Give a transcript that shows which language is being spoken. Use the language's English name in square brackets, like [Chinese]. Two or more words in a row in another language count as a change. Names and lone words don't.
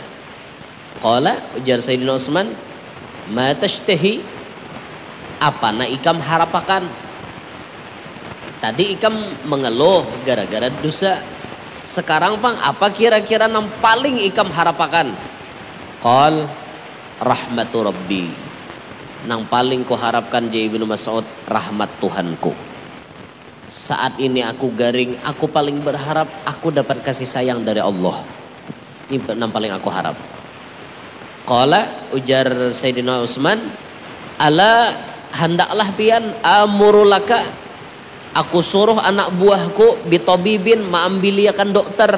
[Banjar] Qala, ujar Sayyidina Utsman, [Arabic] ما تشتهي, [Banjar] apa na ikam harapakan? Tadi ikam mengeluh gara-gara dosa. Sekarang bang, apa kira-kira yang paling ikam harapakan? [Arabic] قال رحمة ربي. [Banjar] Nang paling ku harapkan je Ibnu Mas'ud, rahmat Tuhanku. Saat ini aku garing, aku paling berharap aku dapat kasih sayang dari Allah. Ini nang paling aku harap. Qala, ujar Sayyidina Utsman, ala hendaklah pian amurulaka, aku suruh anak buahku bitobibin maambiliakan dokter.